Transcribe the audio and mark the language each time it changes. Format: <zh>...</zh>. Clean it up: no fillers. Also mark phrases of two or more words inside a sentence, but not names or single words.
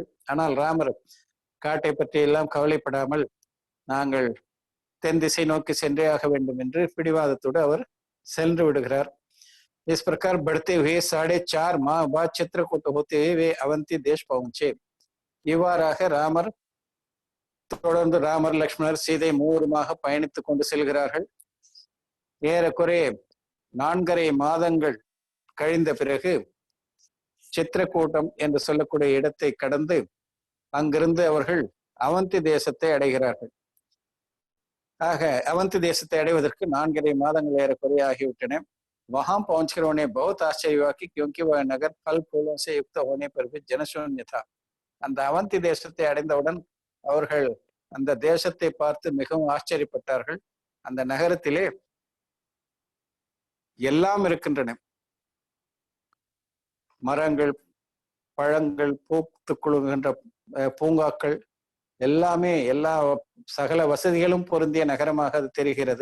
<ta>ஆனால் ராமர் காட்டை பற்றி எல்லாம் கவலைப்படாமல் நாங்கள் தென் திசை நோக்கி சென்றே ஆக வேண்டும் என்று பிடிவாதத்தோடு அவர் சென்று விடுகிறார்.</ta> <hi>इस प्रकार बढ़ते हुए 4.5 माह बाद चित्रकूट होते हुए वे अवंती देश पहुंचे.</hi> <ta>இவ்வாறாக தொடர்ந்து ராமர், லக்ஷ்மணர், சீதை 3 பயணித்துக் கொண்டு செல்கிறார்கள். ஏறக்குறைய 4.5 மாதங்கள் கழிந்த பிறகு சித்திரக்கூட்டம் என்று சொல்லக்கூடிய இடத்தை கடந்து அங்கிருந்து அவர்கள் அவந்தி தேசத்தை அடைகிறார்கள். ஆக அவந்தி தேசத்தை அடைவதற்கு 4.5 மாதங்கள் ஏறக்குறைய ஆகிவிட்டன.</ta> <hi>वहां पहुंचकर उन्हें बहुत आश्चर्य हुआ कि क्योंकि वह नगर फल फूलों से युक्त होने पर भी जनशून्य था.</hi> <ta>அந்த அவந்தி தேசத்தை அடைந்தவுடன் அவர்கள் அந்த தேசத்தை பார்த்து மிகவும் ஆச்சரியப்பட்டார்கள். அந்த நகரத்திலே எல்லாம் இருக்கின்றன, மரங்கள், பழங்கள், பூத்து குலுங்குகின்ற பூங்காக்கள், எல்லாமே எல்லா சகல வசதிகளும் பொருந்திய நகரமாக அது தெரிகிறது.</ta>